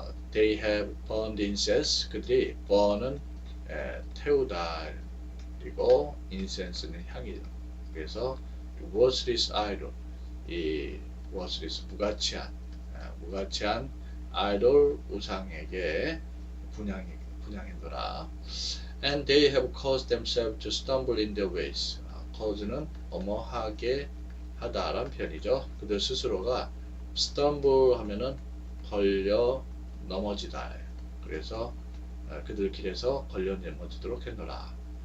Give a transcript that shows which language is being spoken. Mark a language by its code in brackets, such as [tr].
[en] They have burned incense. [ko] 그들이 burn은 태우다 그리고 incense는 향이죠. 그래서 worthless idol 이 worthless 무가치한 idol 우상에게 분양했노라. [en] And they have caused themselves to stumble in their ways. [ko] cause는 어머하게 하다라는 표현이죠. 그들 스스로가 stumble 하면은 걸려 넘어지다. 그래서 그들 길에서 걸려 넘어지도록 했노라.